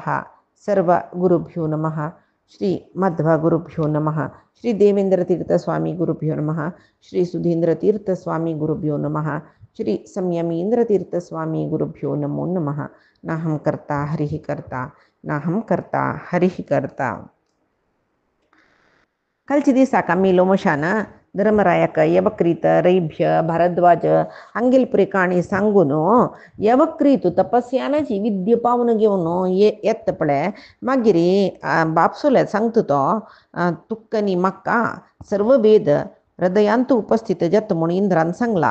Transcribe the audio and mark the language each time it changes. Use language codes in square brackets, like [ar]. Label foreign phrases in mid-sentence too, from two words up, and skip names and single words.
[sa] सर्वगुरुभ्यो नमः। श्री मध्वगुरुभ्यो नमः। श्री देवेंद्रतीर्थस्वामी गुरुभ्यो नमः। श्री सुधींद्रतीर्थस्वामी गुरुभ्यो नमः। श्री संयमींद्रतीर्थस्वामी गुरुभ्यो नमो नमः। नाहं कर्ता हरिः कर्ता नाहं कर्ता हरिः कर्ता. [kok] कालचे दिसाक आमी लोमशान धर्मरायाक यवक्रीत रैभ्य भारद्वाज हांगेलपुरी काणी सांगून यवक्रीत तपस्यानाची विद्य पावन घेवन येत पळय. मागीर बापसोले सांगता तो तुक्कनी म्हाका सर्व वेद हृदयांत उपस्थित जात म्हणून इंद्रान सांगला.